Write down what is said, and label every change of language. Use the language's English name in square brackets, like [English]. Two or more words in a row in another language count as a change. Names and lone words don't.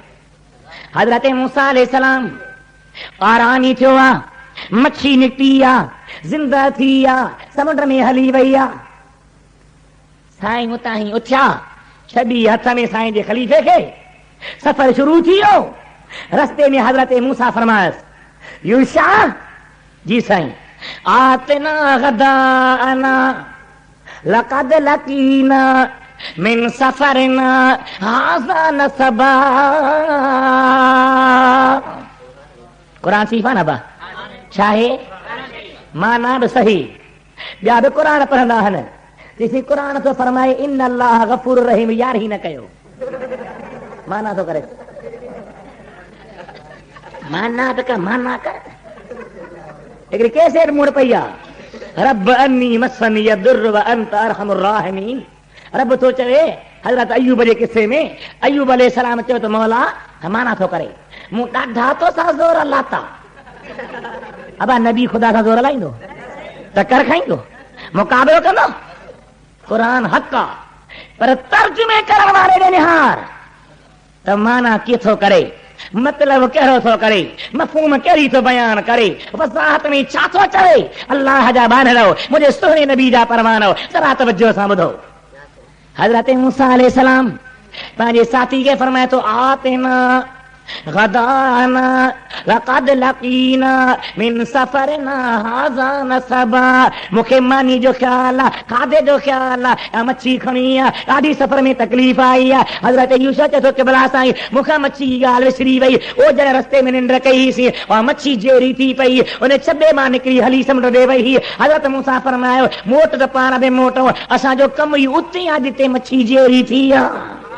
[Sindhi] हज़रत मूसा अलैहिस्सलाम आरानी थियो आहे, मच्छी निकिती आहे, ज़िंदा थी आहे, समुंड में हली वई आहे। साईं उतां ई उथिया, छॾी हथ में साईं जे ख़लीफ़े खे, सफ़र शुरू थी वियो। रस्ते में हज़रत मूसा फरमायसि, यूशा जी साईं, [Arabic] آتنا غداءنا لقد لقينا من سفرنا هذا نصبا. [Sindhi] कुरान सीफ़ आहे न बा, छा आहे माना बि सही, ॿिया बि कुरान पढ़ंदा आहिनि। ॾिसी कुरान थो फरमाए [Arabic] إن الله غفور رحيم, [Sindhi] यार ही न कयो, माना थो करे, माना त कर, माना कर। हिकिड़ी कैसेट मुड़ पई आहे, [Arabic] رب أني مسني الضر وأنت أرحم الراحمين. [Sindhi] रब थो चवे हज़रत अयूब जे किस्से में, अयूब अलैहिस्सलाम चयो त मौला, माना थो करे, मूं ॾाढा तो सां ज़ोर लाता। अबा नबी ख़ुदा सां ज़ोर लाईंदो, टकर खाईंदो, मुक़ाबिलो कंदो? कुरान हक़ आहे, पर तर्जुमे करण वारे ॾे निहार त माना कीथो करे, मतलब कहिड़ो थो करे, मफ़हूम कहिड़ी थो बयान करे, वज़ाहत में छा थो चवे। अल्लाह जा बानड़ो, मुंहिंजे सुहिणे नबी जा परवानो, ज़रा तवज्जो सां ॿुधो। हज़रत मूसा अलैहिस्सलाम पंहिंजे साथी खे फरमाए थो, [Arabic] آتنا غداءنا لقد لقينا من سفرنا هذا نصبا. [Sindhi] मूंखे मानी जो ख़्याल आहे, खाधे जो ख़्याल आहे, मच्छी खणी आहे, ॾाढी सफ़र में तकलीफ़ आई आहे। हज़रत यूशा चए थो, क़िबला साईं मूंखां मच्छी जी ॻाल्हि विसरी वई, ओ जॾहिं रस्ते में निंड कईसीं, और मच्छी जेरी थी पई, उन छॾे मां निकिरी हली समुंड ॾे वई। हज़रत मूसा फरमायो, मोट त पाण बि मोटो, असांजो कमु ई उते आहे जिते मच्छी जेरी थी आहे।